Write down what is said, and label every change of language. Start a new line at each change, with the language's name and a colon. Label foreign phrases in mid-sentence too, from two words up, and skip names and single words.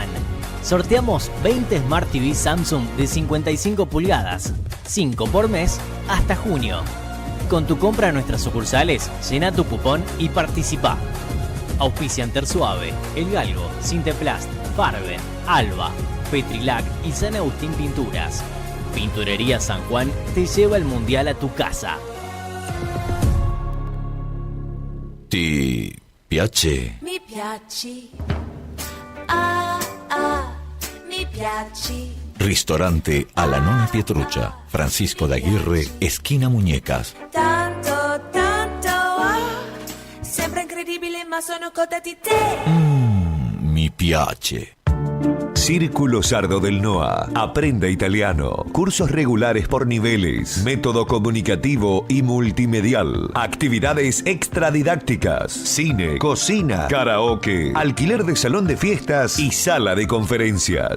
Spanish: Sorteamos 20 Smart TV Samsung de 55 pulgadas, 5 por mes hasta junio. Con tu compra en nuestras sucursales, llena tu cupón y participa. Auspician Tersuave, El Galgo, Sinteplast, Farben, Alba, Petrilac y San Agustín Pinturas. Pinturería San Juan te lleva el Mundial a tu casa.
Italian: Ti piace? Mi piaci. Mi piaci.
Spanish: Ristorante alla Nonna Pietruccia, Francisco de Aguirre, esquina Muñecas.
Italian: Tanto, sembra incredibile ma sono cotta di te. Mi piace.
Spanish: Círculo Sardo del NOA. Aprenda italiano. Cursos regulares por niveles. Método comunicativo y multimedial. Actividades extradidácticas. Cine, cocina, karaoke. Alquiler de salón de fiestas y sala de conferencias.